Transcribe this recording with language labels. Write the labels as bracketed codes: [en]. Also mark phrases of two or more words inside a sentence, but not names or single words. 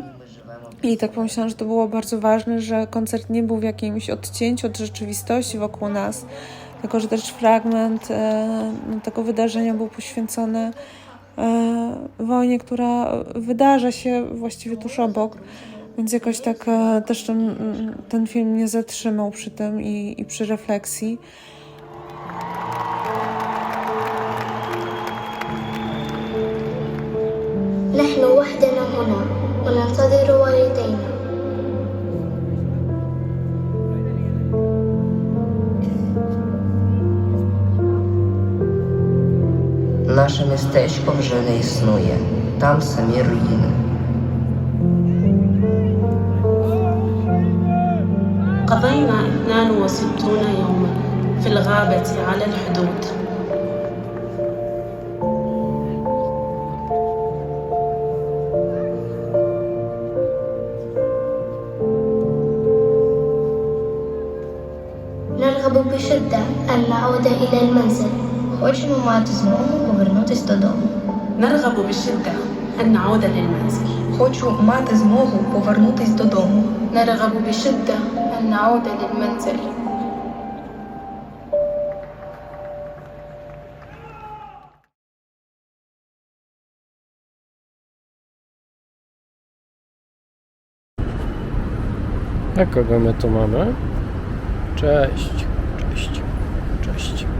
[pl] I tak pomyślałam, że to było bardzo ważne, że koncert nie był w jakimś odcięciu od rzeczywistości wokół nas, tylko że też fragment tego wydarzenia był poświęcony wojnie, która wydarza się właściwie tuż obok. Więc jakoś tak też ten film mnie zatrzymał przy tym i przy refleksji. [ar] نحن وحدنا هنا وننتظر والدينا. [uk] Наше містечко вже не існує. Там самі руїни. [ar] قضينا 62 يوما في الغابة على الحدود. نرغب بشدة أن نعود إلى المنزل. [uk] Хочемо мати змогу повернутись додому. [ar] نرغب بشدة أن نعود للمنزل. [uk] Хочу мати змогу повернутись додому. [ar] نرغب بشدة أن نعود للمنزل. [pl] A kogo my tu mamy? Cześć, cześć, cześć.